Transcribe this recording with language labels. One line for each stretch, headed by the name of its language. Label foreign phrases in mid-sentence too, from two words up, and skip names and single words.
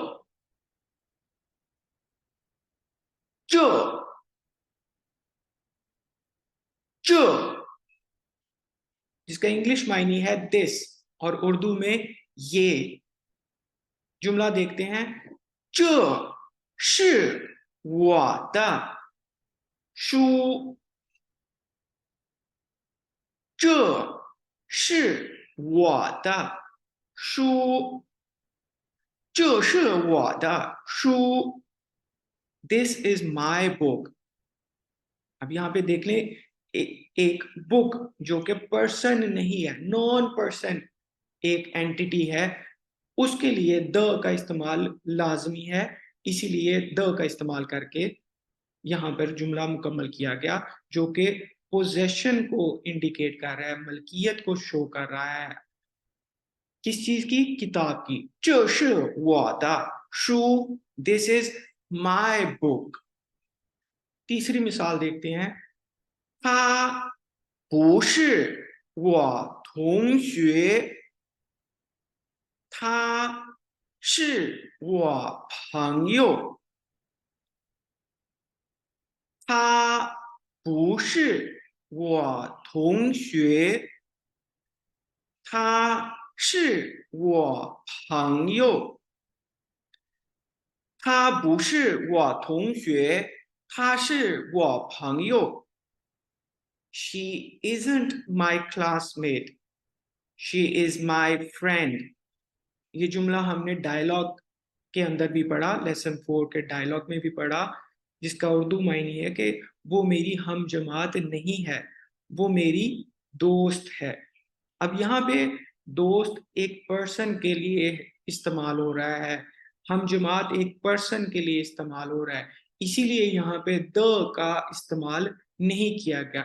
Urdu: جو جو جس کا انگلش معنی ہے دس اور اردو میں یہ. جملہ دیکھتے ہیں.
Chinese: 这是我的书。这是我的书。这是我的书。
English: This is my book।
Urdu: اب یہاں پہ دیکھ لیں ایک بک جو کہ پرسن نہیں ہے,
English: non person
Urdu: ایک اینٹیٹی ہے، اس کے لیے د کا استعمال لازمی ہے، اسی لیے د کا استعمال کر کے یہاں پر جملہ مکمل کیا گیا جو کہ پوزیشن کو انڈیکیٹ کر رہا ہے، ملکیت کو شو کر رہا ہے. کس چیز کی؟ کتاب کی.
Chinese: 这是我的书
English: This is my book।
Urdu: تیسری مثال دیکھتے ہیں.
Chinese: 他不是我同学，他是我朋友。他不是我同学，他是我朋友。他不是我同学，他是我朋友。
English: She isn't my classmate, she is my friend।
Urdu: یہ جملہ ہم نے ڈائیلاگ کے اندر بھی پڑھا، لیسن 4 کے ڈائیلاگ میں بھی پڑھا، جس کا اردو معنی ہے کہ وہ میری ہم جماعت نہیں ہے، وہ میری دوست ہے. اب یہاں پہ دوست ایک پرسن کے لیے استعمال ہو رہا ہے، ہم جماعت ایک پرسن کے لیے استعمال ہو رہا ہے، اسی لیے یہاں پہ د کا استعمال نہیں کیا گیا.